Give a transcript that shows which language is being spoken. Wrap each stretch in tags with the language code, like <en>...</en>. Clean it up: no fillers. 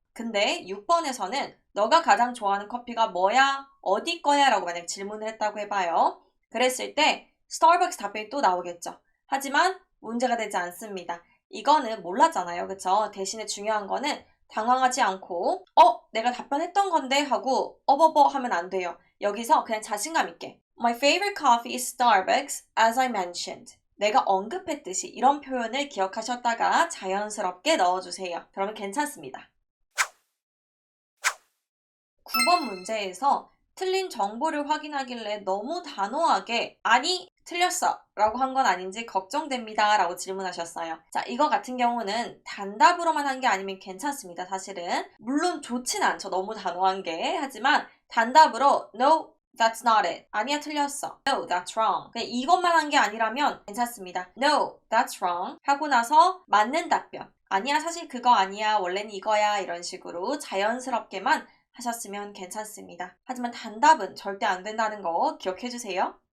<ko>근데 6번에서는 너가 가장 좋아하는 커피가 뭐야? 어디 거야? 라고 만약 질문을 했다고 해봐요. 그랬을 때 스타벅스 답변이 또 나오겠죠. 하지만 문제가 되지 않습니다. 이거는 몰랐잖아요. 그쵸? 대신에 중요한 거는 당황하지 않고 내가 답변했던 건데 하고 어버버 하면 안 돼요. 여기서 그냥 자신감 있게</ko> <en>My favorite coffee is Starbucks, as I mentioned.</en> <ko>내가 언급했듯이 이런 표현을 기억하셨다가 자연스럽게 넣어주세요. 그러면 괜찮습니다. 9번 문제에서 틀린 정보를 확인하길래 너무 단호하게 아니 틀렸어 라고 한 건 아닌지 걱정됩니다 라고 질문하셨어요. 자, 이거 같은 경우는 단답으로만 한 게 아니면 괜찮습니다. 사실은 물론 좋진 않죠. 너무 단호한 게. 하지만 단답으로</ko> <en>No, that's not it.</en> <ko>아니야 틀렸어.</ko> <en>No, that's wrong.</en> <ko>그냥 이것만 한 게 아니라면 괜찮습니다.</ko> <en>No, that's wrong</en> <ko>하고 나서 맞는 답변. 아니야 사실 그거 아니야 원래는 이거야 이런 식으로 자연스럽게만 하셨으면 괜찮습니다. 하지만 단답은 절대 안 된다는 거 기억해 주세요.</ko>